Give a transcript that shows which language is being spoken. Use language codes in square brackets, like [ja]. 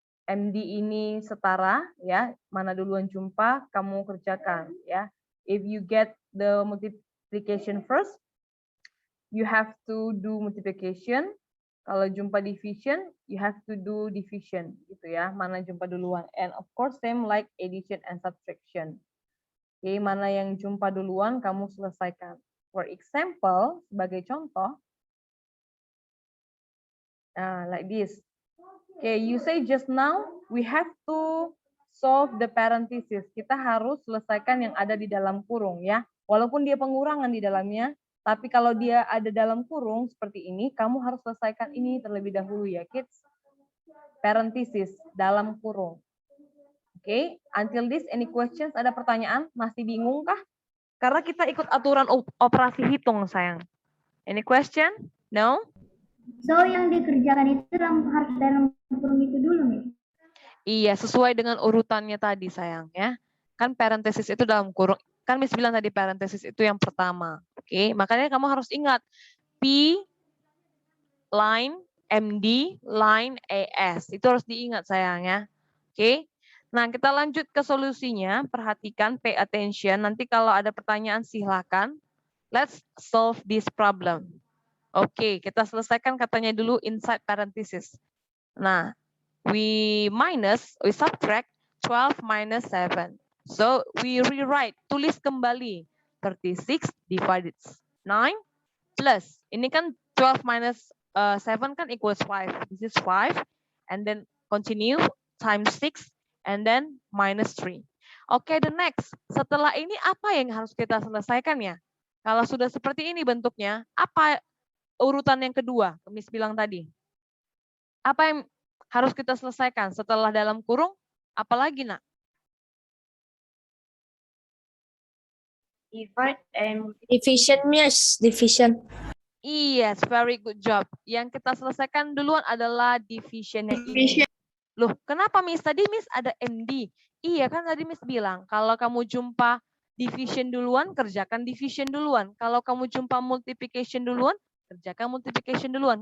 [id] MD ini setara, ya, mana duluan jumpa, kamu kerjakan, ya. [en] If you get the multiplication first, you have to do multiplication. [id] Kalau jumpa division, [en] you have to do division, [id] gitu ya, mana jumpa duluan. [en] And of course, same like addition and subtraction. [id] Oke, mana yang jumpa duluan, kamu selesaikan. [en] For example, [id] sebagai contoh, [en] like this. Okay, you say just now, we have to solve the parenthesis. [id] Kita harus selesaikan yang ada di dalam kurung, ya. Walaupun dia pengurangan di dalamnya, tapi kalau dia ada dalam kurung seperti ini, kamu harus selesaikan ini terlebih dahulu ya, kids. Parenthesis, dalam kurung. [en] Oke, until this, any questions? [id] Ada pertanyaan? Masih bingung kah? Karena kita ikut aturan operasi hitung, sayang. [en] Any question? No? [id] So, yang dikerjakan itu harus dalam kurung itu dulu, nih? Iya, sesuai dengan urutannya tadi, sayang, ya. Kan parenthesis itu dalam kurung. Kan Miss bilang tadi parenthesis itu yang pertama. Oke, makanya kamu harus ingat P line MD line AS. Itu harus diingat, sayang, ya. Oke. Nah, kita lanjut ke solusinya. Perhatikan, [en] pay attention. [id] Nanti kalau ada pertanyaan silakan. [en] Let's solve this problem. [id] Oke, kita selesaikan katanya dulu [en] inside parenthesis. Nah, we subtract 12 minus 7. So, we rewrite, [id] tulis kembali. [en] 36 divided 9 plus. [id] Ini kan [en] 12 minus 7 kan equals 5. This is 5. And then continue times 6. And then minus 3. Oke, the next. [id] Setelah ini apa yang harus kita selesaikan ya? Kalau sudah seperti ini bentuknya, apa urutan yang kedua? Miss bilang tadi. Apa yang harus kita selesaikan setelah dalam kurung? Apalagi, nak? [en] Divide and division, Miss. Division. Yes, very good job. [id] Yang kita selesaikan duluan adalah division yang ini. Loh, kenapa Miss? Tadi Miss ada MD. Iya kan tadi Miss bilang, kalau kamu jumpa division duluan, kerjakan division duluan. Kalau kamu jumpa multiplication duluan, kerjakan multiplication duluan.